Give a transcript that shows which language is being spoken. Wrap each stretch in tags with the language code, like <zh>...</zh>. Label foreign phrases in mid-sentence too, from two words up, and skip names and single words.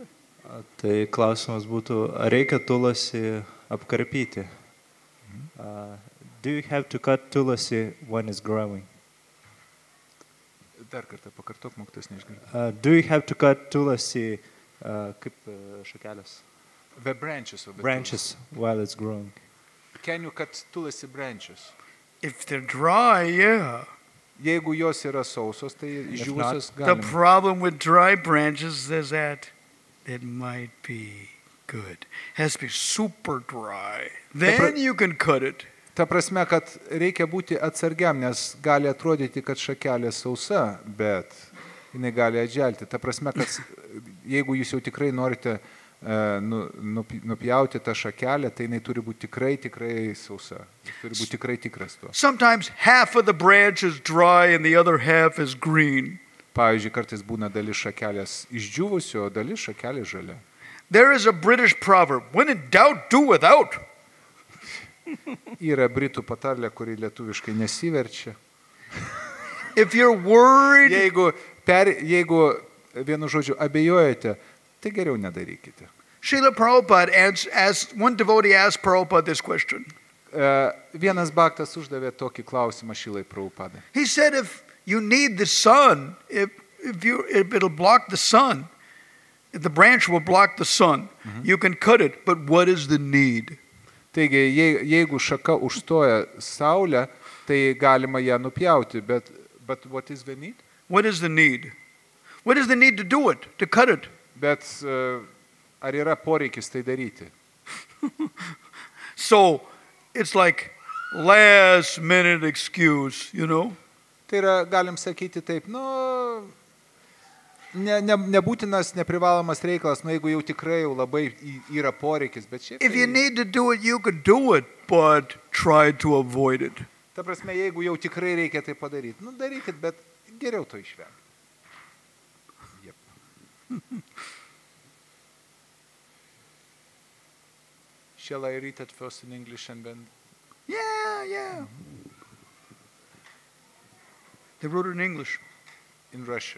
<lt>Tai klausimas būtų, ar reikia tulasi apkarpyti?</lt> <en>Do you have to cut tulasi when it's growing?</en> <lt>Dar kartą pakartok, mokytojas neišgirdau.</lt> <en>Do you have to cut tulasi</en> <lt>kaip šakelės?</lt> <en>The branches of the branches while it's growing. Can you cut tulasi branches? If they're dry, yeah.</en> <lt>Jeigu jos yra sausos, tai išdžiūvusios galima.</lt> <en>The problem with dry branches is that it might be good. It has to be super dry. Then you can cut it.</en> <lt>Ta prasme, kad reikia būti atsargiam, nes gali atrodyti, kad šakelė sausa, bet jinai gali atželti. Ta prasme, kad jeigu jūs jau tikrai norite nupjauti tą šakelę, tai jinai turi būti tikrai sausa. Turi būti tikrai tikras tuo.</lt> <en>Sometimes half of the branch is dry and the other half is green.</en> <lt>Pavyzdžiui, kartais būna dalis šakelės išdžiūvusio, o dalis šakelė žalia.</lt> <en>There is a British proverb, when in doubt, do without.</en> <lt>Yra britų patarlė, kuri lietuviškai nesiverčia.</lt> <en>If you're worried,</en> <lt>Jeigu vienu žodžiu abejojate, tai geriau nedarykite.</lt> <en>Srila Prabhupada one devotee asked Prabhupada this question.</en> <lt>Vienas bhaktas uždavė tokį klausimą Šrilai Prabhupadai.</lt> <en>He said, if you need the sun, if it'll block the sun, if the branch will block the sun, you can cut it, but what is the need?</en> <lt>Taigi, jeigu šaka užstoja saulę, tai galima ją nupjauti,</lt> <en>but what is the need? What is the need? What is the need to do it, to cut it?</en> <lt>Bet ar yra poreikis tai daryti?</lt> <en>So, it's like last minute excuse, you know?</en> <lt>Tai yra, galim sakyti taip, nebūtinas, neprivalomas reikalas, jeigu jau tikrai jau labai yra poreikis, bet šiaip...</lt> <en>If you need to do it, you can do it, but try to avoid it.</en> <lt>Ta prasme, jeigu jau tikrai reikia tai padaryti, darykit, bet geriau to išvengti.</lt> <en>Yep. Shall I read it first in English and then... Yeah. They wrote it in English. In Russian.</en>